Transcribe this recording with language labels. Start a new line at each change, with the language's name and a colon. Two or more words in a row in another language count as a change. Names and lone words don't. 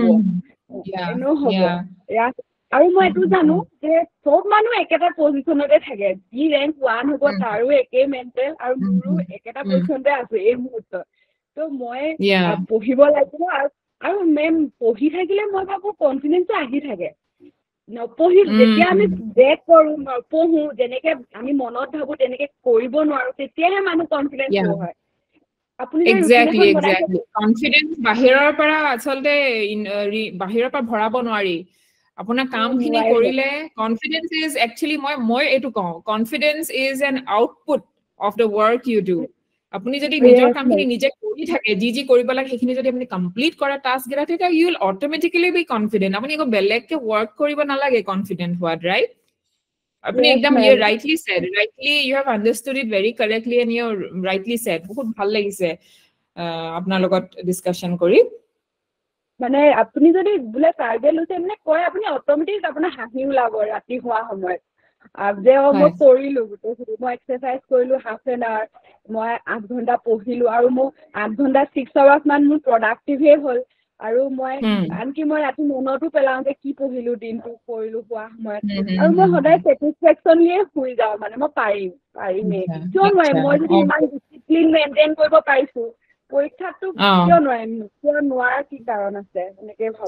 Assamese: হ'ব আৰু মই এইটো জানো যে চব মানুহ একেটা পজিশনতে থাকে যি ৰেংক 1 হ'ব তাৰো একেই মেন্টেল আৰু মোৰো একেটা পজিশনতে আছে এই মুহূৰ্তত তো মই পঢ়িব লাগিব আৰু মেম পঢ়ি থাকিলে মই ভাবো কনফিডেন্সটো আহি থাকে নপঢ়ি যেতিয়া আমি ব্ৰেক কৰো নপঢ়ো যেনেকে আমি মনত ভাবো তেনেকে কৰিব নোৱাৰো তেতিয়াহে মানুহ কনফিডেন্স হয়
English: exactly confidence
Assamese: বাহিৰৰ পৰা আচলতে বাহিৰৰ পৰা ভৰাব নোৱাৰি আপোনাৰ কামখিনি কৰিলে
English: confidence is actually
Assamese: মই এটো কওঁ
English: confidence is an output of the work you do
Assamese: আপুনি যদি নিজৰ কামখিনি নিজে কৰি থাকে যি কৰিব লাগে সেইখিনি যদি আপুনি কমপ্লিট কৰে টাস্ক গিলা তেতিয়া
English: you will automatically be confident
Assamese: আপুনি একো বেলেগকে ওয়ার্ক কৰিব নালাগে কনফিডেন্ট হোৱাত ৰাইট আপুনি একদম
English: you rightly said rightly you have understood it very correctly and you rightly said
Assamese: বহুত ভাল লাগিছে আপোনাৰ লগত ডিসকাশন কৰি মানে আপুনি যদি বোলে টাৰ্গেট লৈছে মানে কয় আপুনি অট'মেটিক আপোনাৰ হাঁহি ওলাব ৰাতি হোৱা সময়ত যে মই কৰিলো গোটেইখিনি মই এক্সাৰচাইজ কৰিলো
English: half an hour
Assamese: মই 8 ঘণ্টা পঢ়িলো আৰু মোৰ 8 ঘণ্টা 6 আৱাৰ্ছ মান মোৰ প্ৰডাক্টিভে হ'ল আৰু মই আনকি মই ৰাতি মনতো পেলাওঁ যে কি পঢ়িলো দিনটো কৰিলো হোৱা সময়ত আৰু মই সদায় ছেটিছফেকশ্যনলিয়ে শুই যাওঁ মানে মই পাৰিমেই কিয় নোৱাৰিম মই যদি ইমান
English: discipline maintain
Assamese: কৰিব পাৰিছো পৰীক্ষাটো কিয় নোৱাৰিম কিয় নোৱাৰা কি কাৰণ আছে এনেকে ভাবো